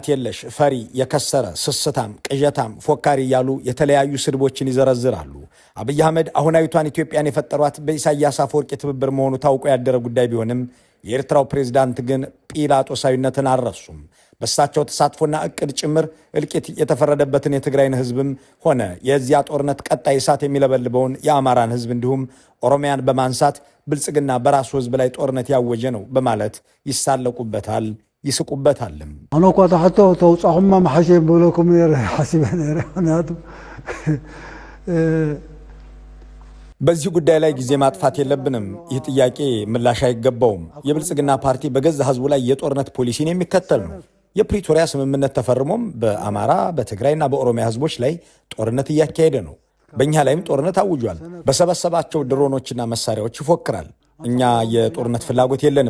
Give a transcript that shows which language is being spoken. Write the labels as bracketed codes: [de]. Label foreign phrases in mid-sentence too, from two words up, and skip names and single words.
[am] የለሽ፣ ፈሪ፣ የከሰረ፣ ስስታም፣ ቅዠታም፣ ፎካሪ እያሉ የተለያዩ ስድቦችን ይዘረዝራሉ። አብይ አህመድ አሁናዊቷን ኢትዮጵያን የፈጠሯት በኢሳያስ አፈወርቂ ትብብር መሆኑ ታውቆ ያደረ ጉዳይ ቢሆንም የኤርትራው ፕሬዝዳንት ግን ጲላጦሳዊነትን አልረሱም። በሳቸው ተሳትፎና እቅድ ጭምር እልቂት የተፈረደበትን የትግራይን ህዝብም ሆነ የዚያ ጦርነት ቀጣይ እሳት የሚለበልበውን የአማራን ህዝብ እንዲሁም ኦሮሚያን በማንሳት ብልጽግና በራሱ ህዝብ ላይ ጦርነት ያወጀ ነው በማለት ይሳለቁበታል፣ ይስቁበታልም። [ti] አነ እኳ ተሕቶ ተውፃኹማ መሓሸ ብለኩም ሓሲበ ነይረ ምክንያቱ [am] በዚህ ጉዳይ ላይ ጊዜ ማጥፋት የለብንም። ይህ ጥያቄ ምላሽ አይገባውም። የብልጽግና ፓርቲ በገዛ ህዝቡ ላይ የጦርነት ፖሊሲን የሚከተል ነው። የፕሪቶሪያ ስምምነት ተፈርሞም በአማራ በትግራይና በኦሮሚያ ህዝቦች ላይ ጦርነት እያካሄደ ነው። በእኛ ላይም ጦርነት አውጇል። በሰበሰባቸው ድሮኖችና መሳሪያዎች ይፎክራል። እኛ የጦርነት ፍላጎት የለንም።